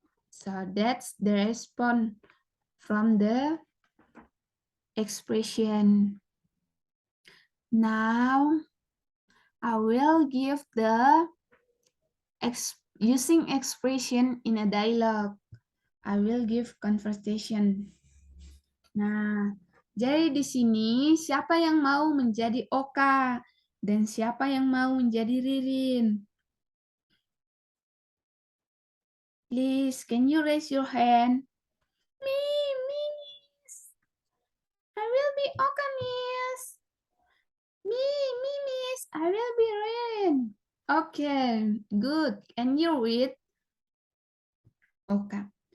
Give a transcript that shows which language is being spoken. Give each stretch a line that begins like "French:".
English: So that's the response from the expression. Now, I will give the using expression in a dialogue. I will give conversation.
Indonesian: Nah, jadi di sini siapa yang mau menjadi Oka dan siapa yang mau menjadi Ririn?
English: Please, can you raise your hand? Me, Miss. I will be Oka, Miss. Me, Miss. I will be Ririn. Okay, good. Can you read? Oka.